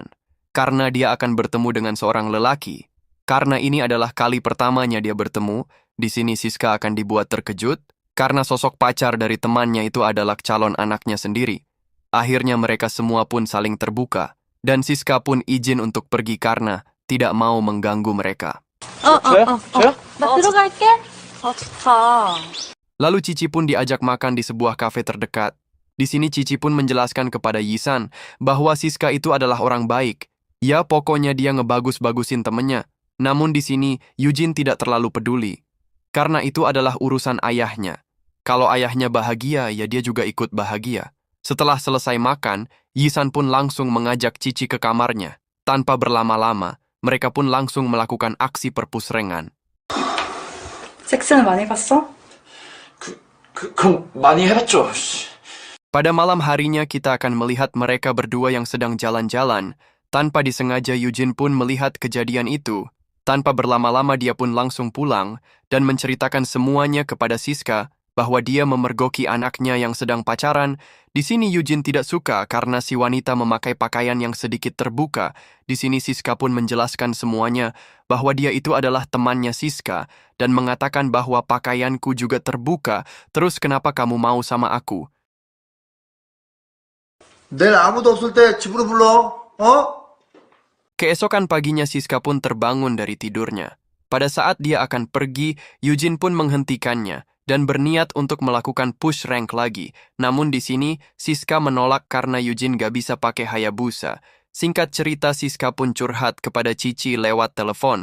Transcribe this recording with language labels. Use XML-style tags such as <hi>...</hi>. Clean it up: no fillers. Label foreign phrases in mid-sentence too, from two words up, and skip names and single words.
<id>Karena dia akan bertemu dengan seorang lelaki. Karena ini adalah kali pertamanya dia bertemu, di sini Siska akan dibuat terkejut, karena sosok pacar dari temannya itu adalah calon anaknya sendiri. Akhirnya mereka semua pun saling terbuka, dan Siska pun izin untuk pergi karena tidak mau mengganggu mereka.</id> <ko>나 들어갈게. 좋다.</ko> <id>Lalu Cici pun diajak makan di sebuah kafe terdekat. Di sini Cici pun menjelaskan kepada Yisan bahwa Siska itu adalah orang baik. Ya, pokoknya dia ngebagus-bagusin temennya. Namun di sini Eugene tidak terlalu peduli. Karena itu adalah urusan ayahnya. Kalau ayahnya bahagia, ya dia juga ikut bahagia. Setelah selesai makan, Yisan pun langsung mengajak Cici ke kamarnya. Tanpa berlama-lama, mereka pun langsung melakukan aksi perpusrengan.</id> <ko>섹스는 많이 봤어? 그럼 많이 해봤죠.</ko> <id>Pada malam harinya kita akan melihat mereka berdua yang sedang jalan-jalan. Tanpa disengaja Eugene pun melihat kejadian itu. Tanpa berlama-lama dia pun langsung pulang dan menceritakan semuanya kepada Siska bahwa dia memergoki anaknya yang sedang pacaran. Di sini Eugene tidak suka karena si wanita memakai pakaian yang sedikit terbuka. Di sini Siska pun menjelaskan semuanya bahwa dia itu adalah temannya Siska dan mengatakan bahwa pakaianku juga terbuka. Terus kenapa kamu mau sama aku?</id> <ko>내일 아무도 없을 때 집으로 불러. 어?</ko> <id>Keesokan paginya Siska pun terbangun dari tidurnya. Pada saat dia akan pergi, Eugene pun menghentikannya dan berniat untuk melakukan</id> <en>push rank</en> <id>lagi. Namun di sini, Siska menolak karena Eugene gak bisa pakai Hayabusa. Singkat cerita, Siska pun curhat kepada Cici lewat telepon.</id>